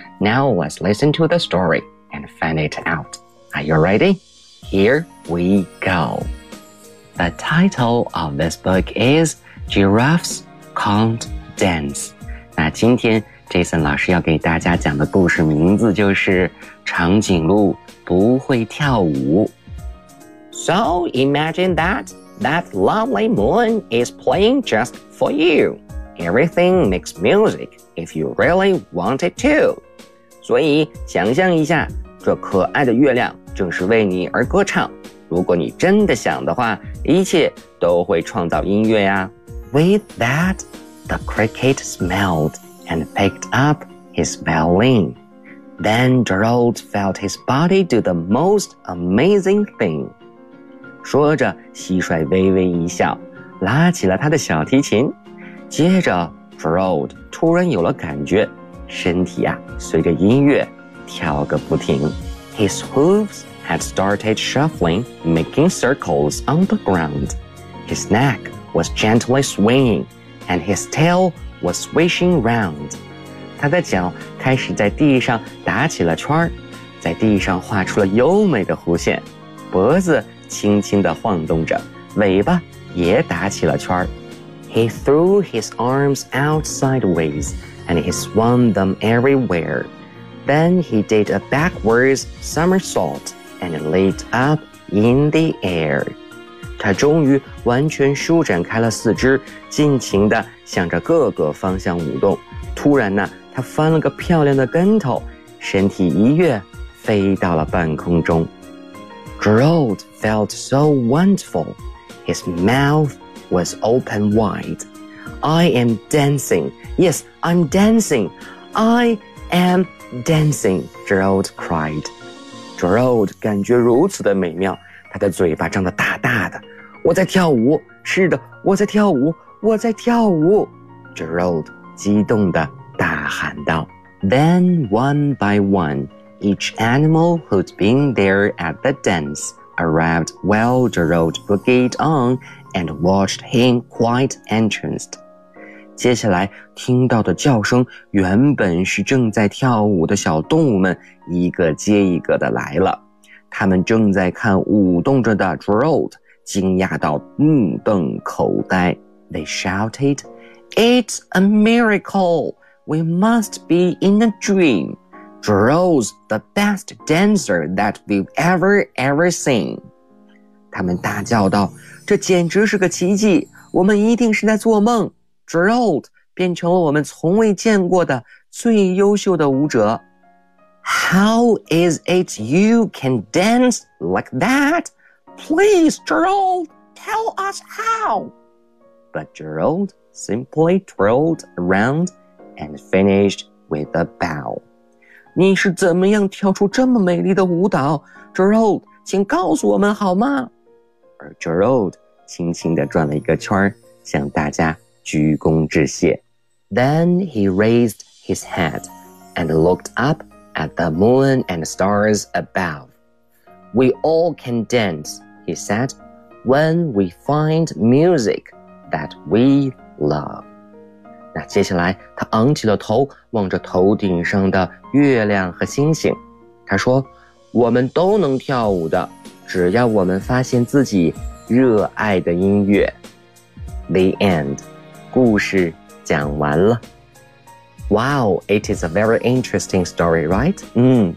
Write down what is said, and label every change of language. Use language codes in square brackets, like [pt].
[en] Now let's listen to the story and find it out. Are you ready? Here we go. The title of this book is Giraffes Can't Dance. [zh] 那今天 Jason 老师要给大家讲的故事名字就是长颈鹿不会跳舞。 [en] So imagine that lovely moon is playing just for you. Everything makes music if you really want it to. [zh] 所以想象一下这可爱的月亮正是为你而歌唱。如果你真的想的话一切都会创造音乐呀。 [en] With that, the cricket smelled and picked up his violin. Then Gerald felt his body do the most amazing thing. [zh] 说着，蟋蟀微微一笑，拉起了他的小提琴。接着 ，Gerald 突然有了感觉，身体啊随着音乐跳个不停。 [en] His hooves had started shuffling, making circles on the ground. His neck. Was gently swinging, and his tail was swishing round. [zh] 他的脚开始在地上打起了圈，在地上画出了优美的弧线，脖子轻轻地晃动着，尾巴也打起了圈。 [en] He threw his arms out sideways, and he swung them everywhere. Then he did a backwards somersault and leaped up in the air. [zh] 他终于完全舒展开了四肢，尽情地向着各个方向舞动。突然呢，他翻了个漂亮的跟头，身体一跃，飞到了半空中。 [en] Gerald felt so wonderful. His mouth was open wide. I am dancing. Yes, I'm dancing. I am dancing, Gerald cried. [zh] Gerald 感觉如此的美妙。他的嘴巴张得大大的，我在跳舞，是的，我在跳舞，我在跳舞。 Gerald 激动地大喊道。 [en] Then one by one, each animal who'd been there at the dance arrived while Gerald boogied on and watched him quite entranced. [zh] 接下来听到的叫声，原本是正在跳舞的小动物们一个接一个的来了。他们正在看舞动着的 Gerald, 惊讶到目瞪口呆。 [en] They shouted, It's a miracle! We must be in a dream! Gerald's the best dancer that we've ever seen! [zh] 他们大叫道，这简直是个奇迹，我们一定是在做梦。 Gerald 变成了我们从未见过的最优秀的舞者。 [en] How is it you can dance like that? Please, Gerald, tell us how. But Gerald simply twirled around and finished with a bow. [zh] 你是怎么样跳出这么美丽的舞蹈? Gerald, 请告诉我们好吗? 而 Gerald 轻轻地转了一个圈,向大家鞠躬致谢。 [en] Then he raised his head and looked upAt the moon and stars above. We all can dance, he said, when we find music that we love. [zh] 那接下来他昂起了头，望着头顶上的月亮和星星。他说，我们都能跳舞的，只要我们发现自己热爱的音乐。 [en] The end. [zh] 故事讲完了。 [en] Wow, it is a very interesting story, right?